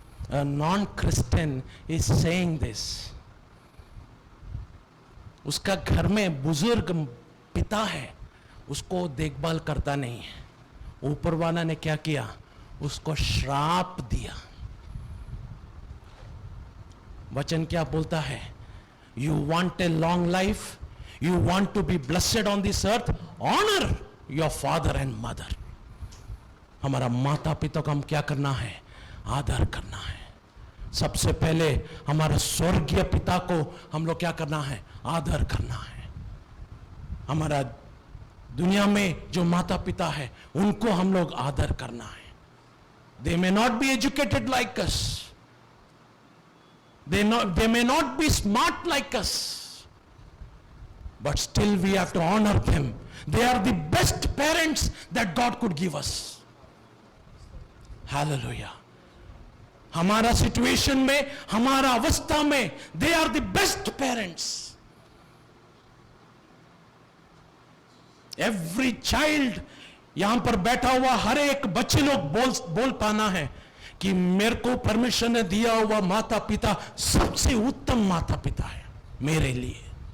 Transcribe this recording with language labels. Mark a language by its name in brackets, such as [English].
[English] A non-Christian is saying this. [Hindi] उसका घर में बुजुर्ग पिता है, उसको देखभाल करता नहीं है, ऊपर वाला ने क्या किया, उसको श्राप दिया। वचन क्या बोलता है? [English] You want a long life, you want to be blessed on this earth, honour your father and mother. [Hindi] हमारा माता पिता को हम क्या करना है? आदर करना है। सबसे पहले हमारा स्वर्गीय पिता को हम लोग क्या करना है? आदर करना है। हमारा दुनिया में जो माता पिता है उनको हम लोग आदर करना है। [English] They may not be educated like us, they may not be smart like us, but still we have to honor them. They are the best parents that God could give us. Hallelujah. [Hindi] हमारा situation में, हमारा अवस्था में, [English] they are the best parents. Every child, [Hindi] यहां पर बैठा हुआ हर एक बच्चे लोग बोल पाना है कि मेरे को परमेश्वर ने दिया हुआ माता पिता सबसे उत्तम माता पिता है मेरे लिए।